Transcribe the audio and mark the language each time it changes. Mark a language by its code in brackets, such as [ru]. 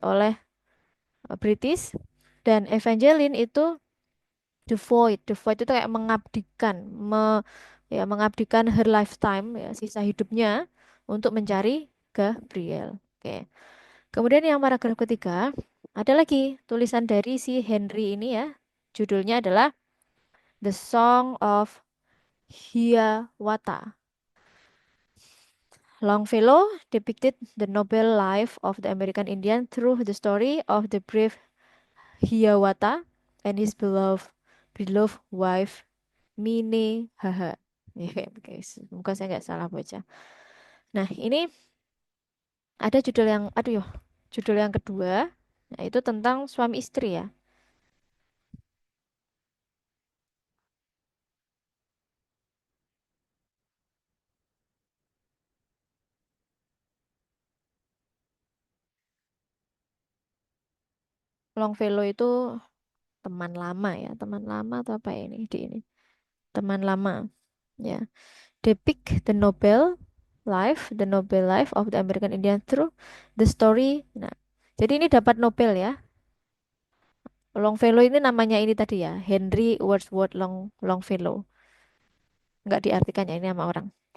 [id] Oleh British, dan Evangeline itu the void itu kayak mengabdikan [en] her lifetime [id] ya, sisa hidupnya untuk mencari Gabriel. Oke. Kemudian yang paragraf ketiga ada lagi tulisan dari si Henry ini ya. Judulnya adalah The Song of Hiawatha. [en] Longfellow depicted the noble life of the American Indian through the story of the brave Hiawatha and his beloved wife Minnehaha. [id] Ya, guys, semoga saya nggak salah baca. Nah, ini ada judul yang kedua, yaitu tentang suami istri ya. Longfellow itu teman lama ya, teman lama atau apa ya ini di ini? Teman lama ya. [en] Depict the noble life of the American Indian through the story. [id] Nah, jadi ini dapat Nobel ya. Longfellow ini namanya ini tadi ya, Henry Wadsworth Longfellow. Nggak diartikan ya ini nama orang.